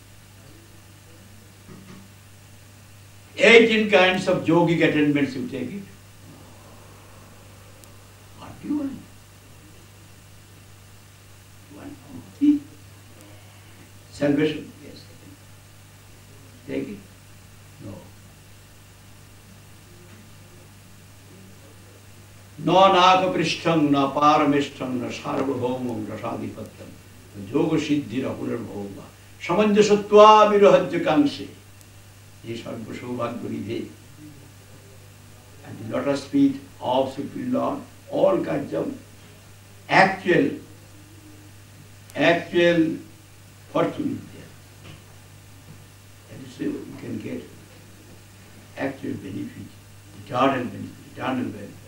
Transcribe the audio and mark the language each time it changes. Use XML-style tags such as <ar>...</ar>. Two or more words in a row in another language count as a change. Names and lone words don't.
<en>18 kinds of yogic attainments you take it. What do you want? One mukti? Salvation? Yes. Take it. No.</en> <sa>Na nakapristham, na paramishtham, na sarvabhaumam, rasadipattam, na yoga siddhira punarbhoma, samanjasatva virahajya kamse. Ye sarva saubhagya nidhe.</sa> <en>And the lotus feet of Supreme Lord, all kinds of actual fortune is there. And so you can get actual benefit, eternal benefit.</en>